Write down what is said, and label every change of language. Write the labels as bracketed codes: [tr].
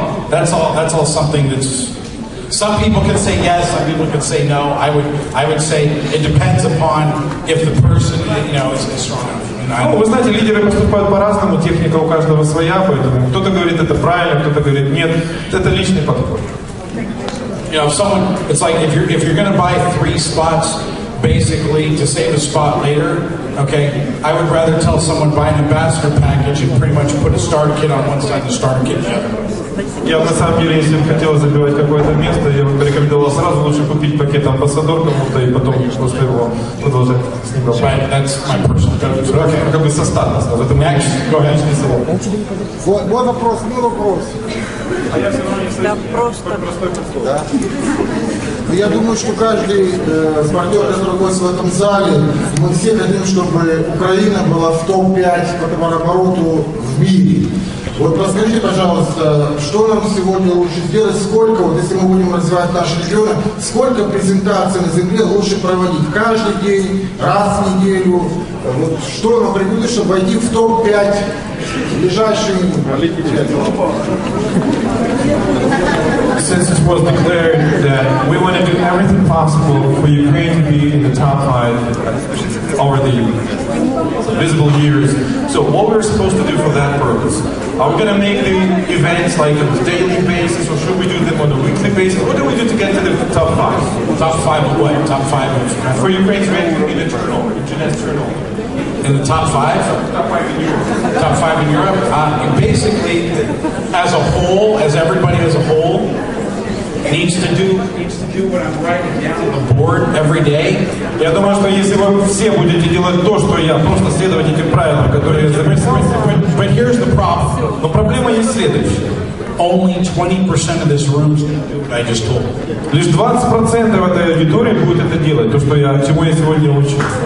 [en] That's all something that's. Some people can say yes, some people can say no. I would say it depends upon if the person, is strong enough. [ru] Ну, вы знаете, лидеры поступают по-разному, техника у каждого своя, поэтому кто-то говорит это правильно, кто-то говорит нет. Это личный подход. [en] It's like if you're going to buy 3 spots, basically to save a spot later, okay, I would rather tell someone buy an ambassador package and pretty much put a starter kit on one side and a starter kit on the other. [ru] Я на самом деле, если бы хотел забивать какое-то место, я бы порекомендовал сразу лучше купить пакет амбассадор кому-то и потом после его продолжать с ним работать. [en] That's my personal opinion. [ru] Как бы состав сразу. Это мой личный совет. Мой вопрос, Да, просто. Да. Я думаю, что каждый партнер, который находится в этом зале, мы все хотим, чтобы Украина была в топ-5 по товарообороту в мире. Вот расскажите, пожалуйста, что нам сегодня лучше сделать, сколько, вот если мы будем развивать наши регионы, сколько презентаций на земле лучше проводить? Каждый день, раз в неделю? Вот что нам пригодится, чтобы войти в топ-5 в ближайшие [en] Since it was declared that we want to do everything possible for Ukraine to be in the top 5 over the visible years. So what we're supposed to do for that purpose? Are we going to make the events like on a daily basis, or should we do them on a weekly basis? What do we do to get to the top 5? Top 5 of what? Top 5 of for Ukraine's ranking in the turnover, in Jeunesse turnover. In the top 5? Top 5 in Europe. Top 5 in Europe? Basically, as a whole, as everybody as a whole, needs to do what I'm writing down on the board every day. [ru] Я думаю, что если вы все будете делать то, что я, просто следовать этим правилам, которые я записал. [en] But here's the problem. [ru] Но проблема есть следующая. [en] Only 20% of this room is going to do what I just told. [ru] Лишь 20% этой аудитории будет это делать, то, что чему я сегодня учу.